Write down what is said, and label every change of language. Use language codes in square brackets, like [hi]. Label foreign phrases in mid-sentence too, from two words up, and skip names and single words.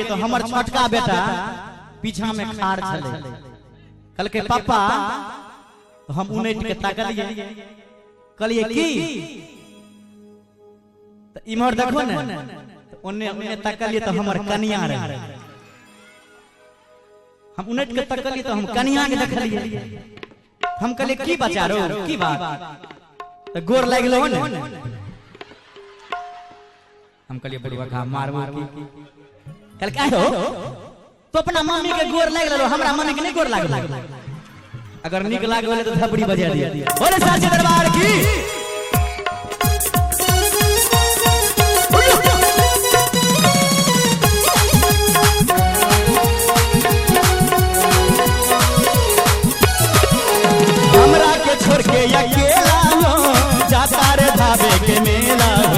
[mai] तो हमर छोटका बेटा पीछा में खाड़ छले, कहलके पापा, तो हम उनैट के ताकलिए, कहलिए की तो इमहर देखो ने, तो ओने ताकलिए तो हमर कनिया रहे। हम उनैट के ताकलिए तो हम कनिया के देखलिए। हम कहलिए की बचा रो की बात, तो गोर लागलो ने। हम कहलिए बड़ुआ का मारबो की, कहल का हो तो अपना मम्मी के गोर लाग लो, हमरा मम्मी के नहीं गोर लागल। अगर निक लागल तो थपड़ी बजा दिया। बोले साचे दरबार की। हमरा के छोड़ के अकेला हो जाता रे धाबे के मेला हो।